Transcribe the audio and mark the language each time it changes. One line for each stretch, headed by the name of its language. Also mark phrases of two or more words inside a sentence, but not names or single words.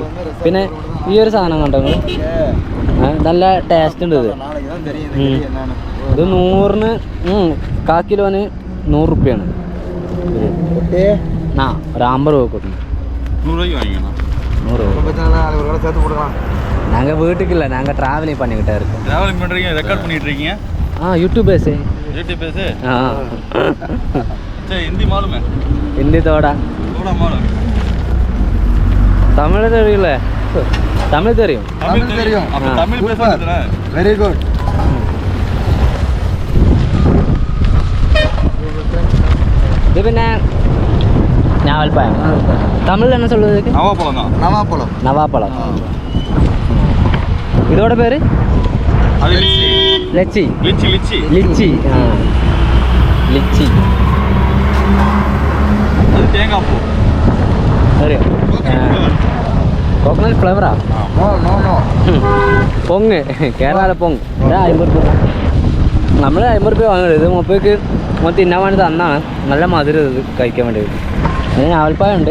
Malayalam: പിന്നെ ഈ ഒരു സാധനം കണ്ടോ നല്ല ടേസ്റ്റ് ഉണ്ട്. ഇത് 100-ന് 1/4 കിലോന് 100 റുപ്യാണ്. ആ ഒരു 50 രൂപ കൊടുക്കും. 100 രൂപ.
Tamil: நாங்கள் வீட்டுக்கு இல்லை, நாங்கள் ட்ராவலிங் பண்ணிக்கிட்டே இருக்கோம். ட்ராவலிங் பண்ணுறீங்க, ரெக்கார்ட் பண்ணிட்டு இருக்கீங்க?
Hindi: यूट्यूब से हाँ हिंदी मालूम है? हिंदी थोड़ा मालूम.
Tamil: तमिल தெரியல. தமிழ் தெரியும். அப்ப தமிழ் பேசுறீங்களா? வெரி குட்.
Malayalam: இது പിന്നെ ഞാവൽപ്പഴം. തമിഴിൽ
Tamil: என்ன சொல்லுது?
Malayalam: നവാപ്പഴം.
Tamil: இதோட பேரு அது லிச்சி. லிச்சி. லிச்சி. அது தேங்காய் பூ.
Malayalam: അറിയോ?
English: coconut flavour?
Malayalam: പൊങ്ങ്, കേരള പൊങ്ങ്. 50 രൂപ. നമ്മൾ 50 രൂപ വാങ്ങരുത്. ഇത് മുപ്പേക്ക് തിന്നാൻ വേണ്ടി തന്നാണ്. നല്ല മധുരം ഇത് കഴിക്കാൻ വേണ്ടി. പിന്നെ ഞാവൽപ്പായ ഉണ്ട്.